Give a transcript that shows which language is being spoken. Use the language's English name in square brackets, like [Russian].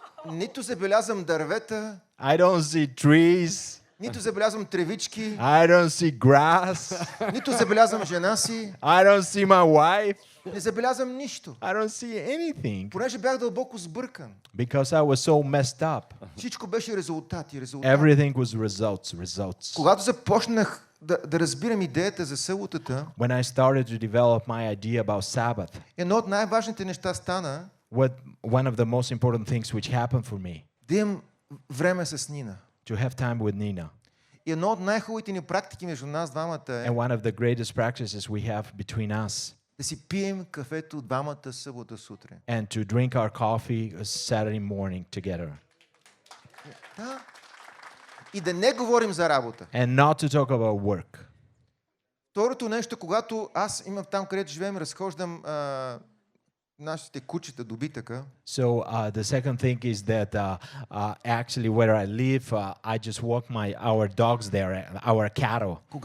[Bulgarian] Нито забелязвам дървета, [English] I don't see trees. [Bulgarian] нито забелязвам тревички, [English] I don't see grass. [Bulgarian] нито забелязвам жена си, [English] I don't see my wife. [Bulgarian] не забелязвам нищо. [English] I don't see anything [Bulgarian] Понеже бях дълбоко сбъркан. [English] because I was so messed up. [Bulgarian] Всичко беше резултати. [English] Everything was results. [Bulgarian] Когато започнах да разбирам идеята за съботата, [English] When I started to develop my idea about Sabbath, [Bulgarian] едно от най-важните неща стана [English] one of the most important things which happened for me, [Bulgarian] да имам време с Нина. [English] to have time with Nina. [Bulgarian] И едно от най-хубавите ни практики между нас двамата е [English] And one of the greatest practices we have between us, [Bulgarian] да си пием кафето двамата събота сутрин. [English] and to drink our coffee Saturday morning together. [Bulgarian] Да. И да не говорим за работа. [English] And not to talk about work. [Bulgarian] Второто нещо, когато аз имам там, където живеем, разхождам нашите кучета добитъка. [English] So the second thing is that actually where I live, I just walk our dogs there, our cattle.